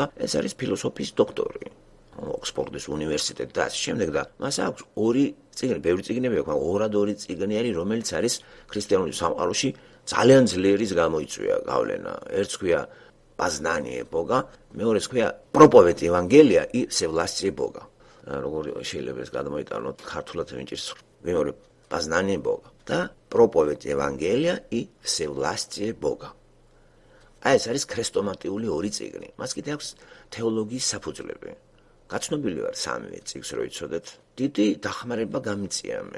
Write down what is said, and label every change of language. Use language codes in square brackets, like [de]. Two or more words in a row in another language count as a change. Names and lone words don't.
[ka] ეს არის ფილოსოფიის დოქტორი, ოქსფორდის უნივერსიტეტი და ასე შემდეგ და მას აქვს ორი წიგნი, ბევრი წიგნები აქვს, მაგრამ ორად-ორი წიგნი არის, რომელიც არის ქრისტიანული სამყაროში ძალიან ძლიერის გამოიწვია გავლენა. ერთს ქვია პაზნანიე ბოგა, მეორეს ქვია პროპოვეტ ევანგელია и всевластие бога. როგორ შეიძლება ეს გადმოიტანოთ ქართულად ვინჭირს მეორე Познание Бога. [ru] Да, проповедь Евангелия и всевластие Бога. [ka] ეს არის ქრესტომატიული ორი წიგნი. მას კიდე აქვს თეოლოგიის საფუძვლები. გაცნობილი ვარ სამივე წიგნს რო იცოდეთ. დიდი დახმარება გამიწია მე.